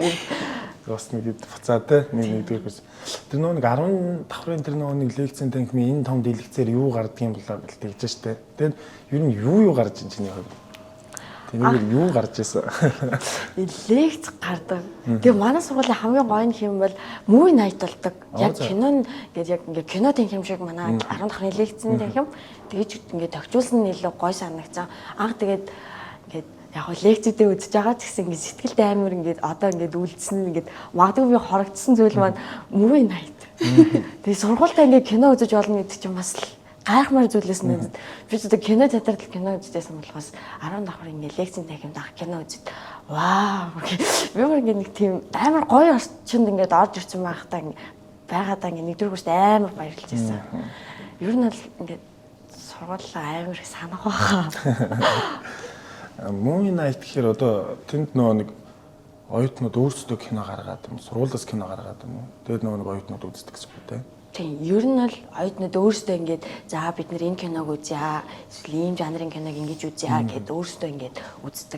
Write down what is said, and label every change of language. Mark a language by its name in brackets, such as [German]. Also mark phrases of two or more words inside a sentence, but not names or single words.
[Mongolian] бас нэг буцаа те нэгдүгээр курс. Тэр нэг 10 давхрын тэр нэг лекцэн танхимын энэ том дэлгэцээр юу гарддаг юм болоо гэл тэгж штэ. Тэгээд ер нь юу гарч ин чиний хувьд? Тэгээд юу гарч ийсэн? Лекц гардаг. Тэгээ манай сургуулийн хамгийн гоё юм бол [English] movie night [Mongolian] болдог. Яг кинон гэдэг яг ингээ кино танхим шиг манай 10 давхрын лекцэн танхим тэгэж ингээ тохижуулсан нь илүү гоё санагдсан. Анх тэгээд ингээд яг лекцүүдээ үзэж байгаа ч гэсэн ингээд сэтгэлд амар ингээд одоо ингээд үлдсэн ингээд магадгүй би хорогдсон зүйл маань [English] movie night. [Mongolian] Тэгээ сургуультай ингээд кино үзэж болно гэдэг чинь бас гайхмаар зүйлээс нь би ч одоо кино театрт кино үзчихсэн болохоос 10 давхар ингээд лекцийн танхимд ах кино үзээд вау би ингээд нэг тийм амар гоё орчинд ингээд орж ирсэн байхдаа байгаадаа ингээд нэгдүгээр курст амар баярлж байсан. Ер нь бол ингээд сургуулаа амар их санах байхаа. [English] Movie night [Mongolian] гэхээр одоо тэнд нэг оюутнууд өөрсдөө кино гаргаад юм, сургуулиас кино гаргаад юм уу? Тэгээд нөгөө нэг оюутнууд үздэг ч юм те. Тийм, ер нь бол оюутнууд өөрсдөө ингээд за бид нэр энэ киног үзье, эсвэл ийм жанрын киног ингэж үзье гэдээ өөрсдөө ингээд үздэг.